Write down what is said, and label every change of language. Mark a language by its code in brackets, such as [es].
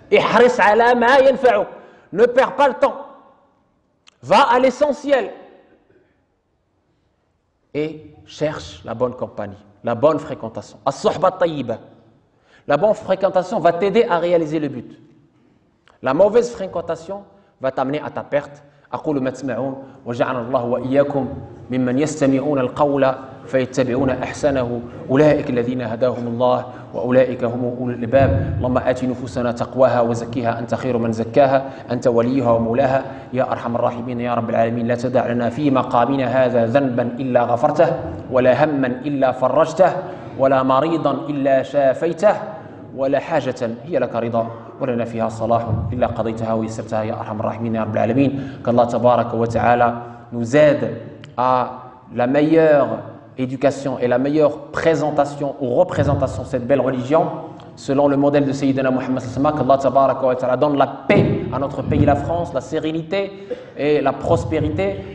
[ar] Ihris ala ma yanfa'uk. [fr] Ne perds pas le temps. Va à l'essentiel. Et cherche la bonne compagnie, la bonne fréquentation. [ar] As-suhba tayyiba. [fr] La bonne fréquentation va t'aider à réaliser le but. La mauvaise fréquentation va t'amener à ta perte. [ar] أقول ما تسمعون وجعلنا الله وإياكم ممن يستمعون القول فيتبعون أحسنه أولئك الذين هداهم الله وأولئك هم أولو الألباب اللهم آت نفوسنا تقواها وزكيها أنت خير من زكاها أنت وليها ومولاها يا أرحم الراحمين يا رب العالمين لا تدع لنا في مقامنا هذا ذنبا إلا غفرته ولا هما إلا فرجته ولا مريضا إلا شافيته ولا حاجة هي لك رضا ولنا فيها صلاح إلا قضيتها ويسرتها يا أرحم الراحمين يا رب العالمين. [fr] Qu'Allah tabaraka wa ta'ala nous aide à la meilleure éducation et la meilleure présentation ou représentation de cette belle religion selon le modèle de Sayyidina Muhammad sallallahu alayhi wa sallam. Qu'Allah tabaraka wa ta'ala donne la paix à notre pays, la France, la sérénité et la prospérité.